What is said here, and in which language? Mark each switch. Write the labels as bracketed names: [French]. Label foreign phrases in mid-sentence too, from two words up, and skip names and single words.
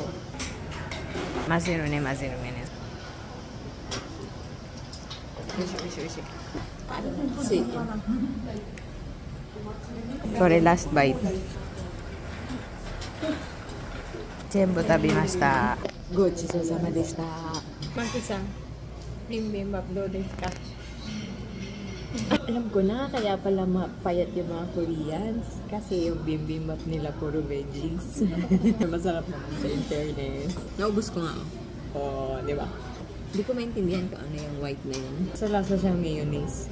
[Japanese] 混ぜるね、混ぜるね。よしよしよし。熱い。これラストバイト。全部食べました。ごちそうさまでした。マキさん、ビンビンバブどうですか ？ [Filipino] Alam ko na, kaya pala mapayat yung mga Koreans. Kasi yung bibimbap nila puro veggies. Masarap naman sa internet. Naubos ko nga. Oh, di ba? Hindi ko maintindihan kung ano yung white na yun. Sa lasa siyang mayonnaise.